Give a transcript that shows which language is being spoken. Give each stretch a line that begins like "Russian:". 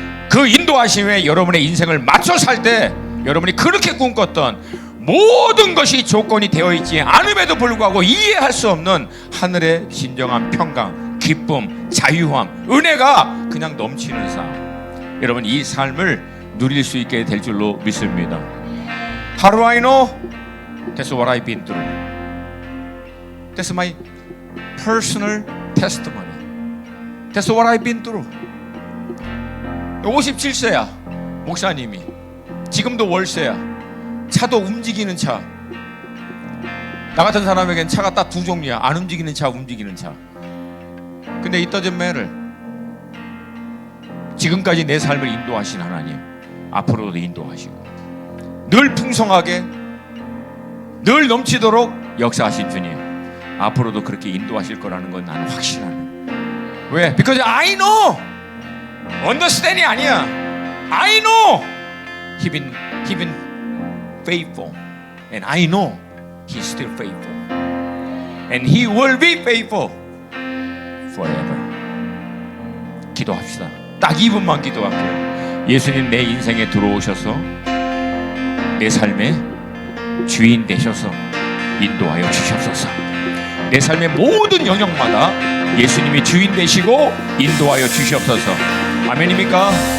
Korean: 그 인도하심에 여러분의 인생을 맞춰 살 때 여러분이 그렇게 꿈꿨던 모든 것이 조건이 되어 있지 않음에도 불구하고 이해할 수 없는 하늘의 진정한 평강, 기쁨, 자유함, 은혜가 그냥 넘치는 삶, 여러분 이 삶을 누릴 수 있게 될 줄로 믿습니다.
English: How do I know? That's what I've been through. That's my personal testimony. That's what I've been through.
Korean: 57세야 목사님이. 지금도 월세야. 차도 움직이는 차. 나 같은 사람에겐 차가 딱 두 종류야. 안 움직이는 차, 움직이는 차.
English: 근데 it doesn't matter.
Korean: 지금까지 내 삶을 인도하신 하나님, 앞으로도 인도하시고 늘 풍성하게 늘 넘치도록 역사하신 주님, 앞으로도 그렇게 인도하실 거라는 건 나는 확신하는.
English: 왜? Because I know.
Korean: Understand이 아니야.
English: I know He been faithful, and I know He's still faithful, and He will be faithful forever.
Korean: 기도합시다. 딱 2분만 기도할게요. 예수님 내 인생에 들어오셔서 내 삶의 주인 되셔서 인도하여 주시옵소서. 내 삶의 모든 영역마다 예수님이 주인 되시고 인도하여 주시옵소서. 아멘입니까?